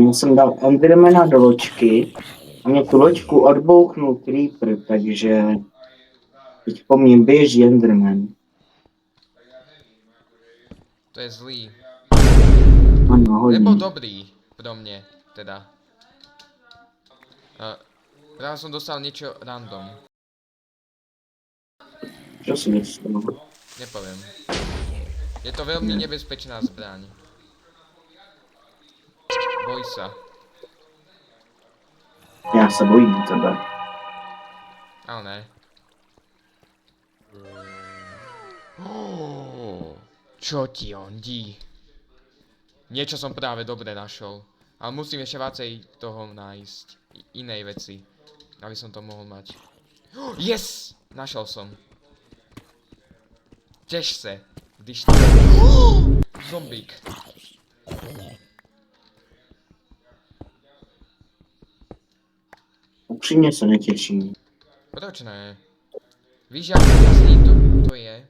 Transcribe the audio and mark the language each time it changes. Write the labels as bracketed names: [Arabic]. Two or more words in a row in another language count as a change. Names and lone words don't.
[Czech] Já jsem dal Endermana do loďky a mě tu loďku odbouchnul Creeper, takže teď po mně běží Enderman. To je zlý. Ano, hodně. Nebo dobrý, pro mě, teda. [Slovak] Práve som dostal niečo random. Čo si dostal? Nepoviem. Je to veľmi nebezpečná zbraň. Boj sa. [Czech] Já se bojím tebe. [Slovak] Ale ne. Čo ti ondí? Niečo som práve dobre našol. Ale musím ešte viacej toho nájsť. Inej veci. Aby som to mohol mať. Yes! Našel som. [Czech] Teš se. Když to... Zombík. Upřímně se netěším. Proč ne? Víš, jak úžasný to je?